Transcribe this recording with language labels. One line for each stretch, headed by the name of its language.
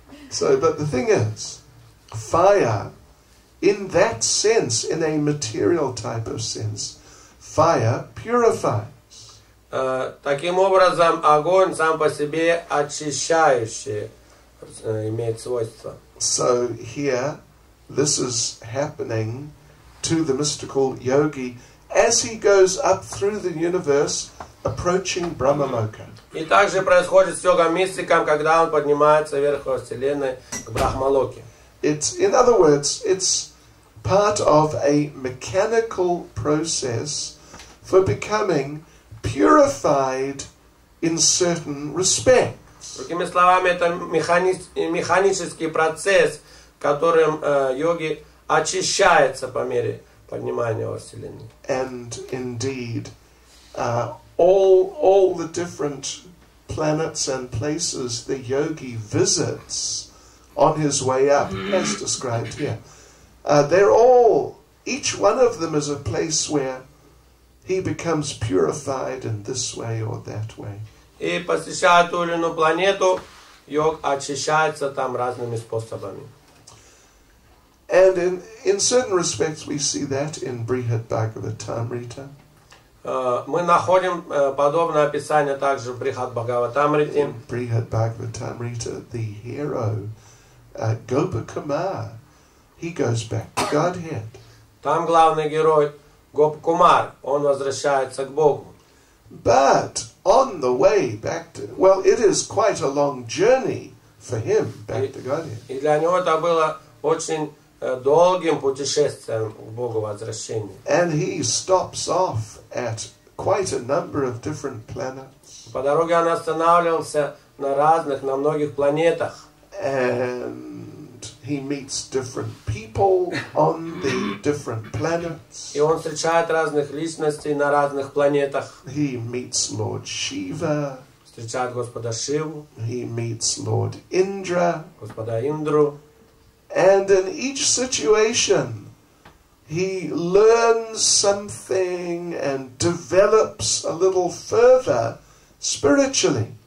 English: So, but the thing is, fire, in that sense, in a material type of sense, fire purifies.
Russian: Таким образом, огонь сам по себе очищающий имеет свойство.
English: So here, this is happening to the mystical yogi as he goes up through the universe, approaching Brahmaloka.
Russian: И также происходит с йога-мистиком, когда он поднимается вверх во Вселенной к Брахмалоке.
English: It's, in other words, it's part of a mechanical process for becoming purified in certain respects.
Russian: Другими словами, это механический процесс, которым йоги очищается по мере поднимания во Вселенной.
English: And indeed, all the different planets and places the yogi visits on his way up, as described here, they're all, each one of them is a place where he becomes purified in this way or that way.
Russian: И посещая ту или иную планету, йог очищается там разными способами.
English: And in certain respects we see that in Brihad Bhagavatamrita.
Russian: Мы находим подобное описание также в Брихад Бхагаватамрите.
English: In Brihad Bhagavatamrita, the hero, Gopakumar, he goes back to Godhead.
Russian: Там главный герой Гопкумар, он возвращается к Богу.
English: But on the way back to, well, it is quite a long journey for him back to Godhead.
Russian: И для него это было очень долгим путешествием к Богу возвращения.
English: And he stops off at quite a number of different planets.
Russian: По дороге он останавливался на многих планетах.
English: And he meets different people on the different planets.
Russian: И он встречает разных личностей на разных планетах.
English: He meets Lord Shiva.
Russian: Встречает Господа Шиву,
English: He meets Lord Indra.
Russian: Господа Индру.
English: And in each situation, he learns something and develops a little further spiritually.